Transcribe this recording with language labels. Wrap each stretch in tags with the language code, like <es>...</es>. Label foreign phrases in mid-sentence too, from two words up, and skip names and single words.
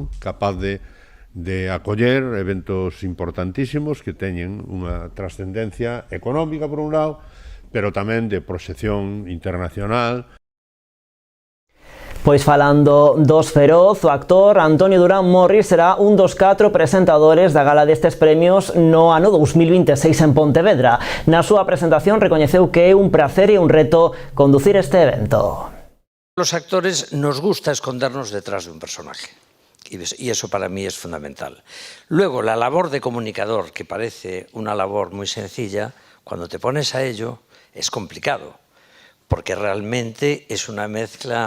<gl>Capaz de acoller eventos importantísimos que teñen unha trascendencia económica por un lado, pero tamén de proxección internacional. Pois falando dos Feroz, o actor Antonio Durán Morris será un dos 4 presentadores da gala destes premios no ano 2026 en Pontevedra. Na súa presentación recoñeceu que é un prazer e un reto conducir este evento.</gl> <es>Los actores nos gusta escondernos detrás de un personaje y eso para mí es fundamental. Luego, la labor de comunicador, que parece una labor muy sencilla, cuando te pones a ello es complicado, porque realmente es una mezcla</es>